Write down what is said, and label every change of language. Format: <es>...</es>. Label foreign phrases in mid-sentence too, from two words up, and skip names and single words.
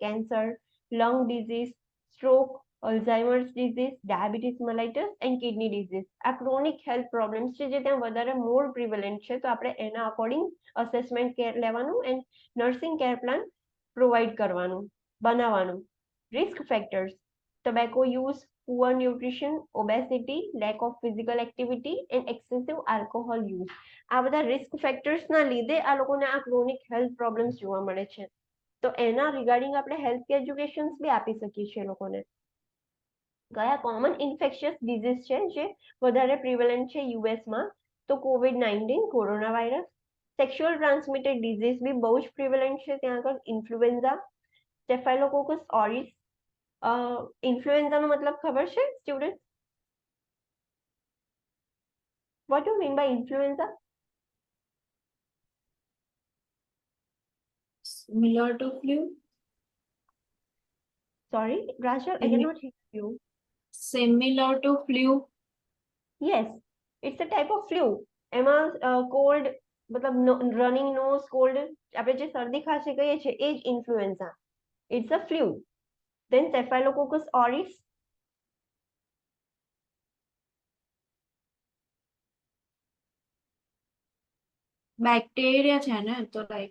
<en>cancer, lung disease, stroke, Alzheimer's disease, diabetes mellitus and kidney disease આ chronic health problems</en> <gu>છે જે ત્યાં વધારે</gu> <en>more prevalent છે.</en> <gu>તો આપણે એના</gu> <en>according assessment care લેવાનું and nursing care plan provide</en> <gu>કરવાનું, બનાવવાનું.</gu> <en>risk factors: tobacco use, poor nutrition, obesity, lack of physical activity and excessive alcohol use.</en> <gu>આ બધા</gu> <en>risk factors</en> <gu>લીધે આ લોકોને આ</gu> <en>chronic health problems</en> <gu>જોવા મળે છે. તો એના રિગાર્ડિંગ આપણે</gu> <en>health educations</en> <gu>બી આપી શકીએ છીએ લોકોને. કયા</gu> <en>common infectious disease</en> <gu>છે જે વધારે પ્રિવેલન્ટ છે યુએસમાં? તો COVID-19, કોરોના વાયરસ.</gu> <en>sexual transmitted disease</en> <gu>બી બહુ જ પ્રિવેલન્ટ છે ત્યાં આગળ. ઇન્ફ્લુએન્ઝા, સ્ટેફાઇલોકોકસ ઓરિસ. ઇન્ફ્લુએન્ઝાનો મતલબ ખબર છે સ્ટુડન્ટ?</gu> <en>What you mean by influenza? Similar to flu. Sorry, Rachel, I cannot hear you. Similar to flu. Yes, it's a type of flu.</en> <gu>એમાં કોલ્ડ મતલબ</gu> <en>running nose,</en> <gu>કોલ્ડ, આપણે જે શરદી ખાંસી કહીએ છીએ એ જ ઇન્ફ્લુએન્ઝા.</gu> <en>It's a flu. Then Staphylococcus aureus.</en> <gu>બેક્ટેરિયા છે ને, તો લાઈક</gu>